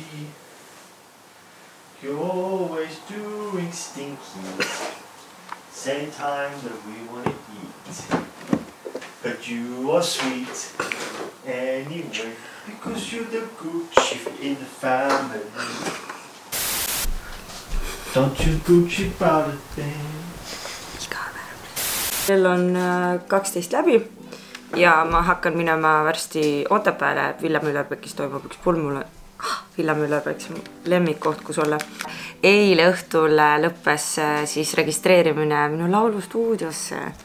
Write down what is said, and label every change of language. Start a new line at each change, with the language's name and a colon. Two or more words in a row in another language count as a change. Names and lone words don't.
English: You're always doing stinky, same time that we want to eat. But you are sweet anyway, because you're the Gucci in the family. Don't you Gucci about a thing?
Estonian: Kell on 12 läbi ja ma hakkan minema varsti Otepääle. Villamüllerbeckis toimub üks pulmule. Villamüllerbeckis on lemmikkoht, kus olla. Eile õhtul lõppes siis registreerimine minu laulustuudiosse.